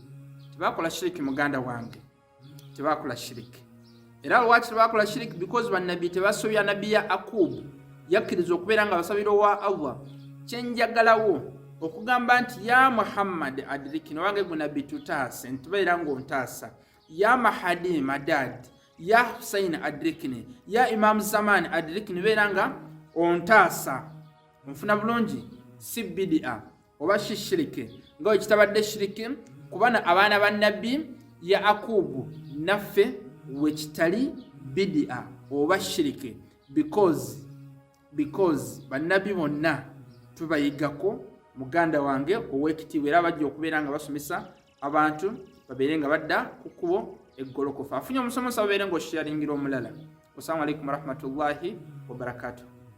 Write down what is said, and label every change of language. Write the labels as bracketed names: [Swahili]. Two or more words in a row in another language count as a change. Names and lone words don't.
[Ganda] Tebakola shiriki muganda wange, tebakola shiriki. Era lwaki tebakola shiriki? Because bannabi tebasobya nabbi ya Akubu yakkiriza okubeera nga basabira wa Allah. Kyenjagalawo okugamba nti [Arabic] يا محمد أدركني, [Ganda] wange gwe nabbi tutaase, ntubeera ng'ontaasa. [Arabic] يا مهدي مدد، يا حسين أدركني، يا إمام زمان أدركني, [Ganda] beera nga ontaasa. Nfuna bulungi? Si bidia oba shiriki nga wekitabadde shiriki, kubana abaana ba nabbi ya Akubu naffe wekitali bidia oba shiriki, because bannabbi bonna tubayigako muganda wange ow'ekitiibwa, era bajja okubeera nga basomesa abantu babeere nga badda ku kkubo eggolokofu. Afunye omusomesa babeere ng'osharingira omulala. [Arabic] والسلام عليكم ورحمة الله وبركاته.